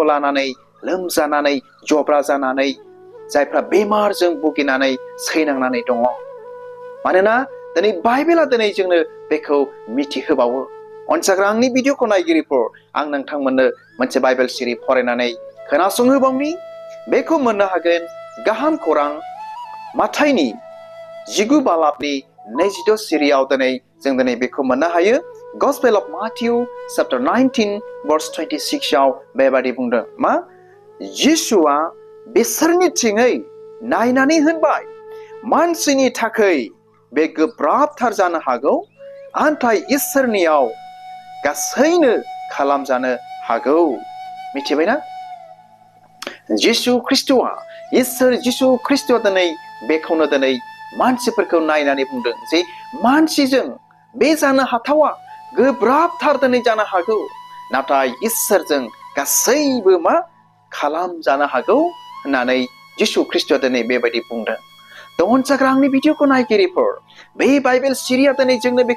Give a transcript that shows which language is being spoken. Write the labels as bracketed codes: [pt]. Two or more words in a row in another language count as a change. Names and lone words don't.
[brx] लानानै लोमजानानै जब्रा जानानै जायफ्रा बेमारजों भुगिनानै सैनांनानै दङ मानोना दिनै बाइबेला दिनै जोंनो बेखौ मिथिहोबावो अनसाग्रा आंनि भिडिअखौ नायगिरिफोर आं नोंथांमोननो मोनसे बाइबेल सिरि फरायनानै खोनासंहोबावनि बेखौ मोननो हागोन गाहाम खौरां माथाइनि 19 बालाबनि 22 सिरियाव दिनै जों दिनै बेखौ मोननो हायो [en] Gospel of Matthew chapter 19 verse 26 [brx] आव बेबादि बुंदों मा जिसुआ बिसोरनिथिङै नायनानै होनबाय मानसिनि थाखाय बे गोब्राबथार जानो हागौ नाथाय इसोरनियाव गासैनो खालामजानो हागौ मिथिबायना जिसु ख्रिस्ट'आ इसोर जिसु ख्रिस्ट'आ दिनै बेखौनो दिनै मानसिफोरखौ नायनानै बुंदों जे मानसिजों बे जानो हाथावा गोब्राबथार दिनै जानो हागौ नाथाय इसोरजों गासैबो मा खालामजानो हागौ होननानै जिसु ख्रिस्ट'आ दिनै बेबायदि बुंदों अनजाग्रा आंनि भिडिअखौ नायगिरिफोर बे बाइबेल सिरिया दिनै जोंनो बेखौ